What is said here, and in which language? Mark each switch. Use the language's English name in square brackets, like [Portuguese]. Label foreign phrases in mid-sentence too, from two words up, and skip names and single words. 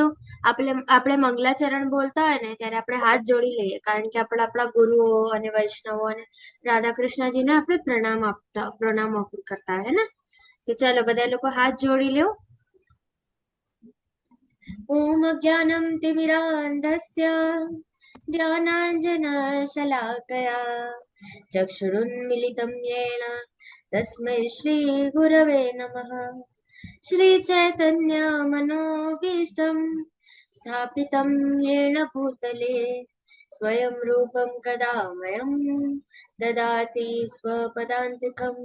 [Gujarati] આપણે મંગલાચરણ બોલતા હોય ને ત્યારે આપણે હાથ જોડી લઈએ, કારણ કે આપણે આપણા ગુરુઓ અને વૈષ્ણવો અને રાધા કૃષ્ણજીને આપણે પ્રણામ કરતા હોય ને. તો ચાલો બધા લોકો હાથ જોડી લ્યો. [Sanskrit] ओम ज्ञानम तिमिरांधस्य ज्ञानांजनशलाकया चक्षुरुन्मिलितं येन तस्मै श्री गुरवे नमः. श्री चैतन्य मनोभीष्टं स्थापितं येन भूतले स्वयं रूपं कदा मह्यं ददाति स्वपदान्तिकं.